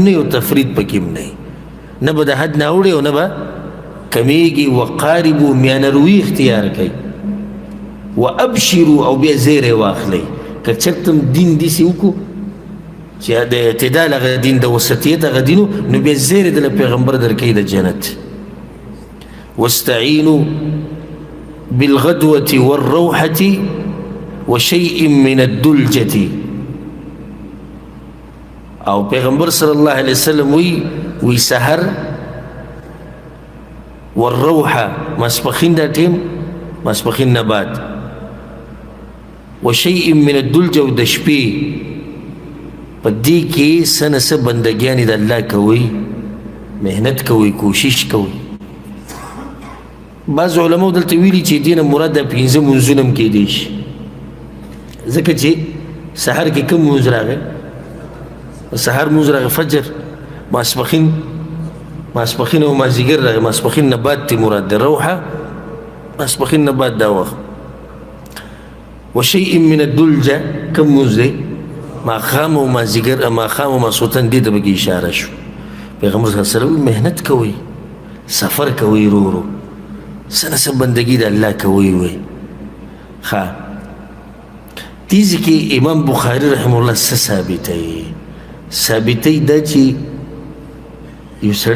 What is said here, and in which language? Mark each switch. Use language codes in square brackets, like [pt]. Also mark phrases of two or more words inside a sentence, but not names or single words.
[ps] نه او تفرید پکې هم نه به د حد نه اوړي او نه به کمیږي وقاربوا میانه روي اختیار کوي وابشروا او بیا زیری واخلئ که چېرته دین داسې وکړو چې د اعتدال هغه دین د وسطیت هغه دین نو بیا زیری دله پیغمبر درکوي د جنت [ar] واستعینوا بالغدوة والروحة وشيء من الدلجة [ps] او پیغمبر [ar] صلی الله علیه وسلم [ps] وی سحر والروحة ماسپخین دا ټیم ماسپخین نه بعد [ar] وشيء من الدلجة [ps] او د شپې په دې کې څه نه څه بندګیانې د الله کوئ محنت کوئ کوشش کوئ بعض علماء دلته ویلي چې دې نه مراد دا پنځه مونځونه هم کیدی شي ځکه چې سحر کې کوم مونځ راغی سحر مونځ راغی فجر ماسپخین او مازدیګر راغی ماسپخین نه بعد تی مراد د روحه ماسپخین نه بعد دا وخت [ar] وشيء من الدلجة [ps] کوم مونځ دی ماښام او مازدیګر ماښام او ماسخوتن دې ته پکې اشاره شو پیغمبر [ar] صلی الله علیه وسلم [ps] محنت کوئ سفر کوئ ورو ورو څه نه څه بندګي د الله کوئ وی ښه دې کې امام بخاري رحمه الله څه ثابتوي دا چې یو سړی